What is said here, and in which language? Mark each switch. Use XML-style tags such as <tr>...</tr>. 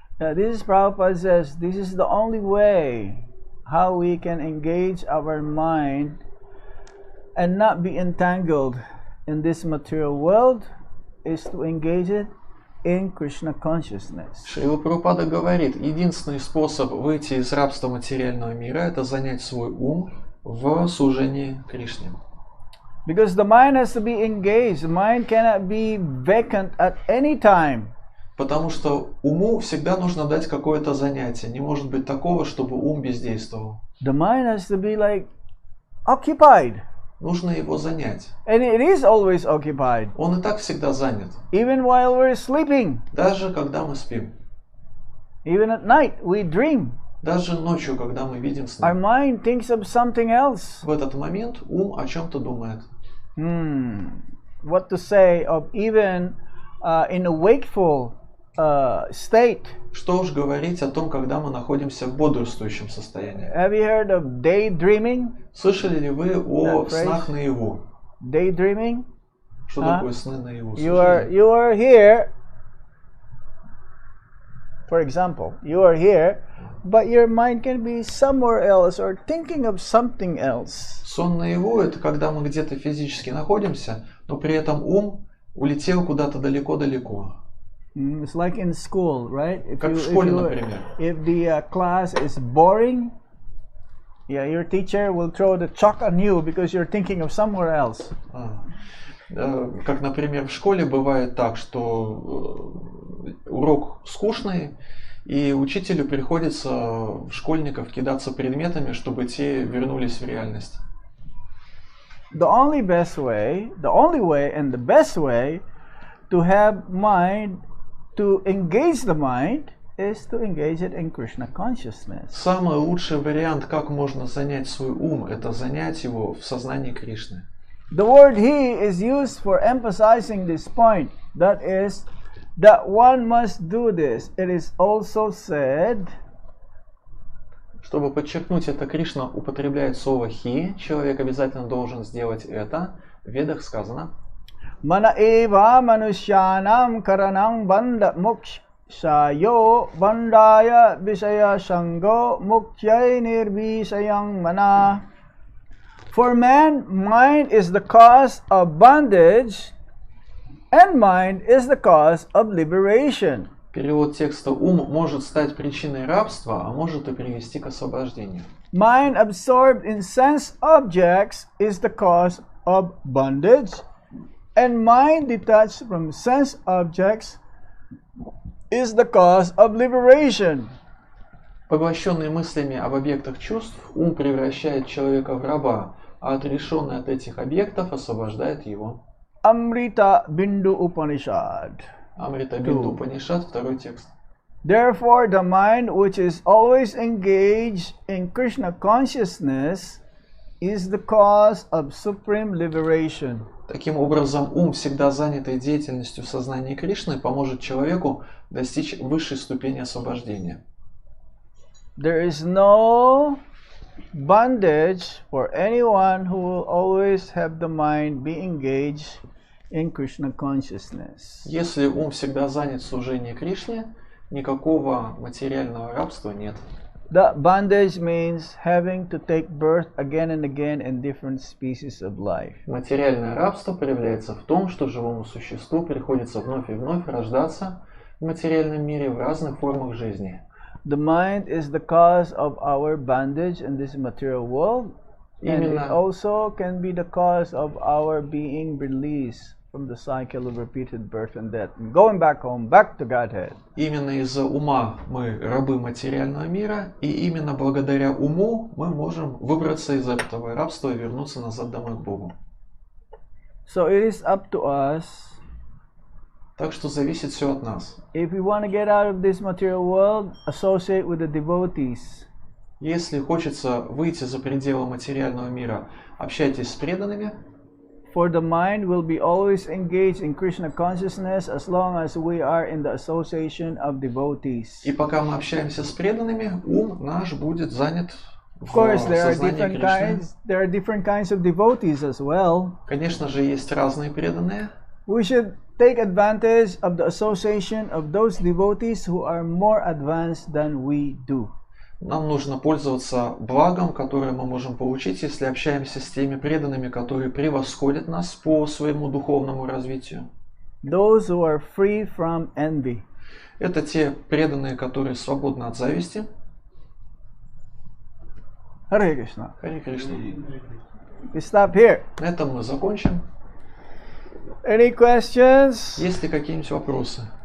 <en>This is Prabhupada says, this is the only way how we can engage our mind and not be entangled in this material world is to engage it in Krishna consciousness.</en> <ru>Шрила Прабхупада говорит, единственный способ выйти из рабства материального мира – это занять свой ум в служении Кришне.</ru> <en>Because the mind has to be engaged. The mind cannot be vacant at any time.</en> <ru>Потому что уму всегда нужно дать какое-то занятие. Не может быть такого, чтобы ум бездействовал.</ru> <en>The mind has to be like occupied.</en> <ru>Нужно его занять.</ru> <en>And it is always occupied.</en> <ru>Он и так всегда занят.</ru> <en>Even while we're sleeping.</en> <ru>Даже когда мы спим.</ru> <en>Even at night we dream.</en> <ru>Даже ночью, когда мы видим сны.</ru> <en>Our mind thinks of something else.</en> <ru>В этот момент ум о чем-то думает.</ru> <en>What to say of even in a wakeful state.</en> <ru>Что уж говорить о том, когда мы находимся в бодрствующем состоянии.</ru> <en>Have you heard of daydreaming?</en> <ru>Слышали ли вы о снах наяву?</ru> <en>Daydreaming?</en> <ru>Что такое сны наяву?</ru> <en>You are here. For example, you are here, but your mind can be somewhere else or thinking of something else.</en> <ru>Сон наяву – это когда мы где-то физически находимся, но при этом ум улетел куда-то далеко-далеко.</ru> <en>It's like in school, right?</en> <ru>Как в школе, например.</ru> <en>If the class is boring, your teacher will throw the chalk on you because you're thinking of somewhere else.</en> <ru>Как, например, в школе бывает так, что урок скучный, и учителю приходится в школьников кидаться предметами, чтобы те вернулись в реальность.</ru> <en>The only way and the best way to have mind, to engage the mind, is to engage it in Krishna consciousness.</en> <ru>Самый лучший вариант, как можно занять свой ум, это занять его в сознании Кришны.</ru> <en>The word he is used for emphasizing this point. That is, that one must do this. It is also said.</en> <ru>Чтобы подчеркнуть это, Кришна употребляет слово «хи». Человек обязательно должен сделать это. В Ведах сказано.</ru> <sa>Mana eva manushyanam karanam banda mokshayo bandaya visaya sango mukhyai nirvisayang mana.</sa> <en>For man, mind is the cause of bondage, and mind is the cause of liberation.</en> <ru>Перевод текста: ум может стать причиной рабства, а может и привести к освобождению.</ru> <en>Mind absorbed in sense objects is the cause of bondage, and mind detached from sense objects is the cause of liberation.</en> <ru>Поглощенный мыслями об объектах чувств, ум превращает человека в раба, а отрешенный от этих объектов освобождает его.</ru> <en>Amrita Bindu Upanishad.</en> <ru>Амрита Бинду Упанишад, второй текст.</ru> <en>Therefore, the mind which is always engaged in Krishna consciousness is the cause of supreme liberation.</en> <ru>Таким образом, ум, всегда занятый деятельностью в сознании Кришны, поможет человеку достичь высшей ступени освобождения.</ru> <en>There is no bondage for anyone who will always have the mind be engaged in Krishna consciousness.</en> <ru>Если ум всегда занят в служении Кришне, никакого материального рабства нет.</ru> <en>The bondage means having to take birth again and again in different species of life.</en> <ru>Материальное рабство проявляется в том, что живому существу приходится вновь и вновь рождаться в материальном мире в разных формах жизни.</ru> <en>The mind is the cause of our bondage in this material world, and it also can be the cause of our being released from the cycle of repeated birth and death, and going back home, back to Godhead.</en> <ru>Именно из-за ума мы рабы материального мира, и именно благодаря уму мы можем выбраться из этого рабства и вернуться назад домой к Богу.</ru> <en>So it is up to us.</en> <ru>Так что зависит все от нас.</ru> <en>If we want to get out of this material world, associate with the devotees.</en> <ru>Если хочется выйти за пределы материального мира, общайтесь с преданными.</ru> <en>For the mind will be always engaged in Krishna consciousness as long as we are in the association of devotees.</en> <ru>И пока мы общаемся с преданными, ум наш будет занят в</ru> <en>Of course,</en> <ru>сознании Кришны.</ru> <en>there are different kinds of devotees as well.</en> <ru>Конечно же, есть разные преданные.</ru> <en>We should take advantage of the association of those devotees who are more advanced than we do.</en> <ru>Нам нужно пользоваться благом, которое мы можем получить, если общаемся с теми преданными, которые превосходят нас по своему духовному развитию.</ru> <en>Those who are free from envy.</en> <ru>Это те преданные, которые свободны от зависти.</ru> <en>Hare Krishna.</en> <ru>Харе Кришна.</ru> <en>We stop here.</en> <ru>На этом мы закончим.</ru> <en>Any questions?</en> <ru>Есть ли какие-нибудь вопросы?</ru>